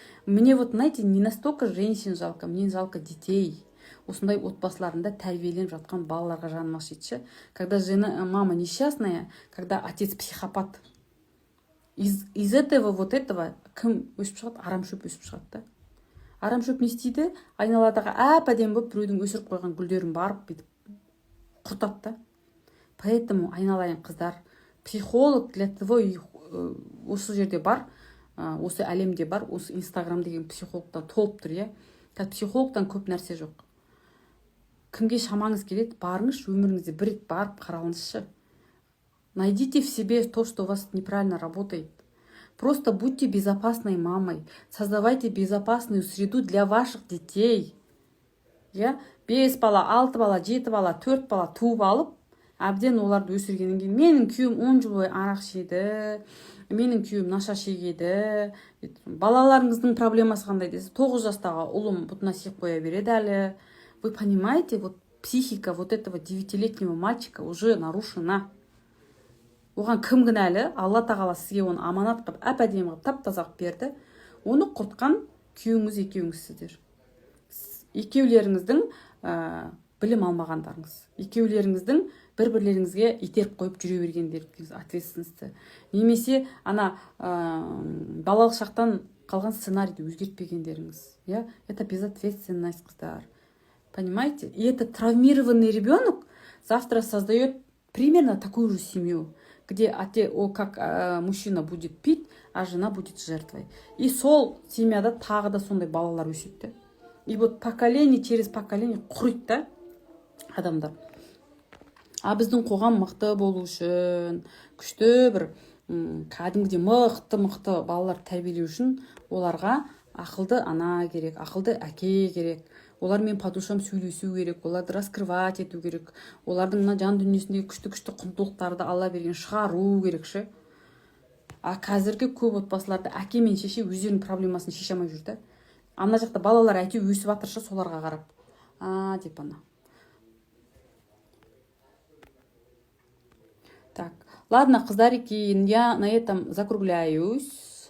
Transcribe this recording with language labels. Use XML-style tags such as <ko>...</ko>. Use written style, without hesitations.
<ru>Мне вот, знаете, не настолько женщин жалко, мне жалко детей.</ru> <kk>Осындай отбасыларында тәрбиеленіп жатқан балаларға жаным ашиды.</kk> <ru>Когда мама несчастная, когда отец психопат. Из этого</ru> <kk>кім өсіп шығады? Арамшөп өсіп шығады да. Арамшөп не істейді? Айналадағы әп-әдемі болып біреудің өсіріп қойған гүлдерін барып бүйтіп құртады да. Поэтому айналайын қыздар, психолог</kk> <ru>для того</ru> <kk>осы жерде бар, осы әлемде бар, осы Инстаграм деген психологтан толып тұр, психологтан көп нәрсе жоқ. Кімге шамаңыз келеді, барыңыз, өміріңізде бір рет барып қаралыңызшы.</kk> <ru>Найдите в себе то, что у вас неправильно работает. Просто будьте безопасной мамой, создавайте безопасную среду для ваших детей.</ru> <kk>5 бала, 6 бала, 7 бала, 4 бала туып алып, әбден оларды өсіргеннен кейін, менің күйеуім 10 жыл бойы арақ шеді, менің күйеуім наша шегеді, балаларыңыздың проблемасы қандай десе, 9 жастағы ұлым бұтына сиып қоя береді әлі.</kk> <ru>Вы понимаете, психика этого 9-летнего мальчика уже нарушена.</ru> <kk>Оған кім кінәлі? Алла тағала сізге оны аманат қылып, әп-әдемі қылып, тап-таза қылып берді. Оны құртқан күйеуіңіз екеуіңізсіздер. Екеулеріңіздің білім алмағандарыңыз. Екеулеріңіздің бір-бірлеріңізге итеріп қойып жүре бергендеріңіз ответственності. Немесе балалық шақтан қалған сценарийді өзгертпегендеріңіз.</kk> <ru>Это безответственность, қыздар. Понимаете? И это травмированный ребенок завтра создает примерно такую же семью, где как мужчина будет пить, а жена будет жертвой.</ru> <kk>И сол семьяда тағы да сондай балалар өседі. И</kk> <ru>поколение через поколение</ru> <kk>құриды да адамдар. А біздің қоғам мықты болу үшін, күшті бір кәдімгідей мықты балалар тәрбиелеу үшін оларға Ақылды ана керек, ақылды әке керек. Олармен</kk> <ru>по душам</ru> <kk>сөйлесу керек, оларды раскрывать ету керек, олардың мына жан дүниесіндегі күшті құндылықтарды Алла берген шығару керек ше. А қазіргі көп отбасыларда әке мен шеше өздерінің проблемасын шеше алмай жүр да. Ана жақта балалар әйтеуір өсіп жатыршы, соларға қарап. Деп ана.</kk> <ru>Так, ладно, қыздарики, я на этом закругляюсь.</ru>